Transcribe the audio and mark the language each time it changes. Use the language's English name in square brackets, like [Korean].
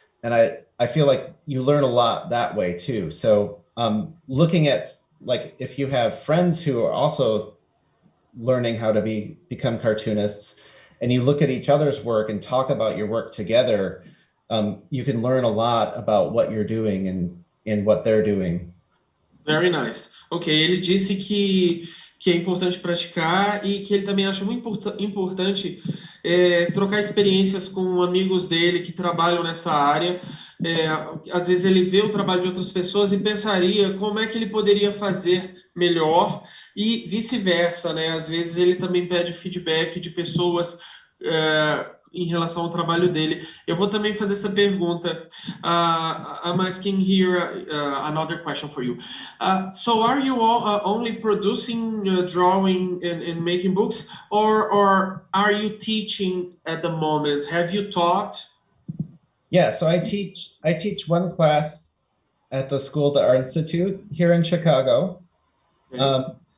[English] And I feel like you learn a lot that way too. So looking at, like, if you have friends who are also learning how to become cartoonists, and you look at each other's work and talk about your work together, you can learn a lot about what you're doing and what they're doing. Very nice. [Portuguese] Ok, ele disse que é importante praticar e que ele também acha muito importante trocar experiências com amigos dele que trabalham nessa área. Às vezes ele vê o trabalho de outras pessoas e pensaria como é que ele poderia fazer melhor e vice-versa, né? Às vezes ele também pede feedback de pessoas em relação ao trabalho dele. Eu vou também fazer essa pergunta. [English] I'm asking here another question for you. So are you all, only producing, drawing and making books, or are you teaching at the moment? Have you taught? Yeah, so I teach one class at the School of the Art Institute here in Chicago. Okay.